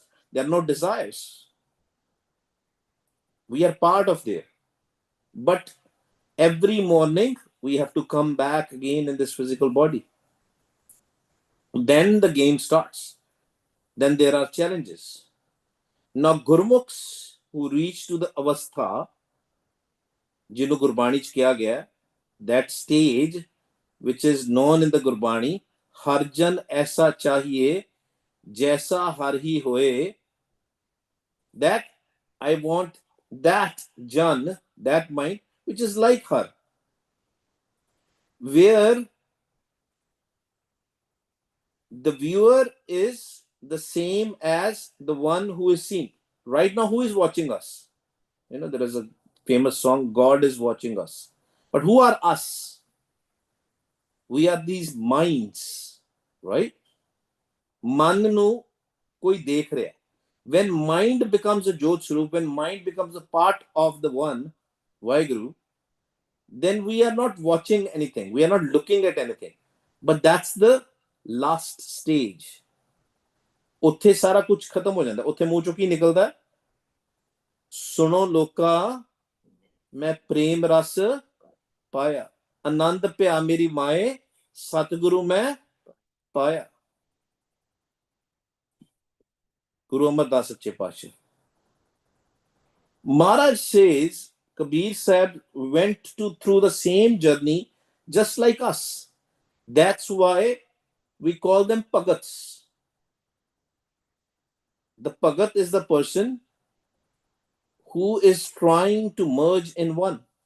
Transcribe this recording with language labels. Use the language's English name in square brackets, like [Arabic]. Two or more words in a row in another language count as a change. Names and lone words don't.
[English] There are no desires. We are part of there. But every morning, we have to come back again in this physical body. Then the game starts. Then there are challenges. Now, Gurmukhs who reach to the avastha, [Punjabi] ਜਿਨ੍ਹੋ ਗੁਰਬਾਣੀ ਚ ਕੀਆ ਗਿਆ, [English] that stage which is known in the Gurbani, [Punjabi] ਹਰਿ ਜਨੁ ਐਸਾ ਚਾਹੀਐ, ਜੈਸਾ ਹਰਿ ਹੀ ਹੋਇ, [English] that I want that Jan, that mind, which is like her, where the viewer is the same as the one who is seen. Right now, who is watching us? There is a famous song, God is watching us. But who are us? We are these minds, right? [Punjabi] ਮਨ ਨੂੰ ਕੋਈ ਦੇਖ ਰਿਹਾ ਹੈ. [English] When mind becomes a Jot Swarup, when mind becomes a part of the one, Vaheguru, then we are not watching anything. We are not looking at anything. But that's the last stage. [Punjabi] ਉੱਥੇ ਸਾਰਾ ਕੁਝ ਖਤਮ ਹੋ ਜਾਂਦਾ ਉੱਥੇ ਮੂੰਹ ਚੋਂ ਕੀ ਨਿਕਲਦਾ ਸੁਣੋ ਲੋਕਾ ਮੈਂ ਪ੍ਰੇਮ ਰਸ ਪਾਇਆ ਆਨੰਦ ਭਿਆ ਮੇਰੀ ਮਾਏ ਸਤਿਗੁਰੂ ਮੈਂ ਪਾਇਆ ਗੁਰੂ ਅਮਰਦਾਸ ਸੱਚੇ ਪਾਤਸ਼ਾਹ [English] Maharaj says Kabir Sahib went through the same journey just like us. That's why we call them Pagats. The Pagat is the person who is trying to merge in one.